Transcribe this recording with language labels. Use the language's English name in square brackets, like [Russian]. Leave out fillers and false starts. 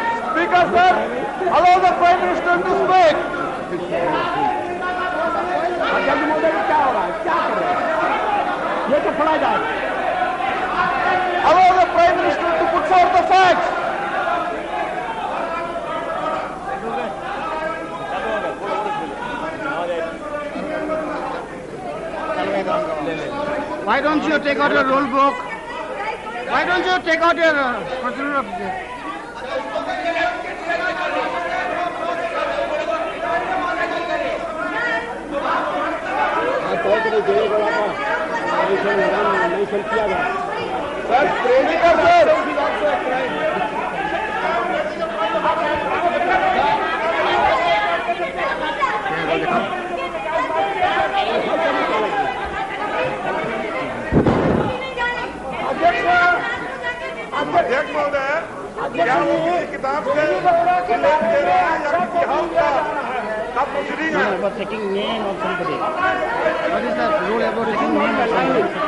[English] Speaker, sir, allow the Prime Minister to speak. [Hindi] अध्यक्ष महोदय क्या हो रहा है, क्या कर रहे हैं? ये तो पढ़ा जाए. [English] Allow the Prime Minister to put forth the facts. Why don't you take out your rule book? Why don't you take out your procedure of this? [Hindi] अध्यक्ष महोदय, क्या वो किसी किताब से दे रहे हैं या किसी हाउस का प्रोसीडिंग है? [English] Taking name of somebody. What is the rule about taking name of somebody?